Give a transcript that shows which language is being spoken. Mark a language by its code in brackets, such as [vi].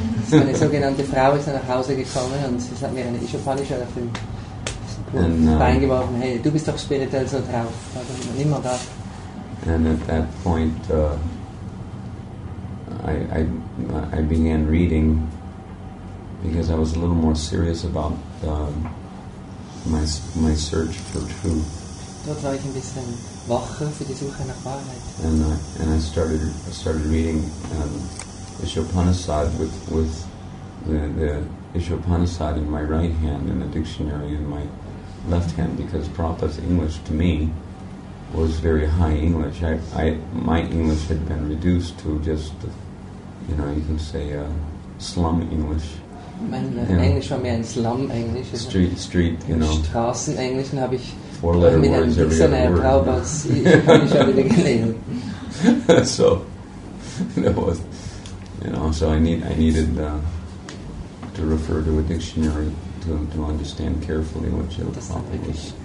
[de] Meine sogenannte Frau ist dann nach Hause gekommen und sie hat mir eine Ishopanishad auf dem Bein geworfen. Hey, du bist doch spirituell so drauf, nimm mal das. [en] And at that point, I began reading because I was a little more serious about my search for truth. [de] Dort war ich ein bisschen wacher für die Suche nach Wahrheit. [en] And I started reading Ishopanasad with the Ishopanasad in my right hand and the dictionary in my left hand, because Prabhupāda's English to me was very high English. My English had been reduced to just, you can say slum English. [de] Mein Englisch war mehr ein Slum-Englisch. [en] Street, [de] Straßenenglisch, habe ich mit einem Dictionär Prabhupādas Ishopanishad wieder gelesen. [en] So that was, so I needed to refer to a dictionary to understand carefully what Prabhupada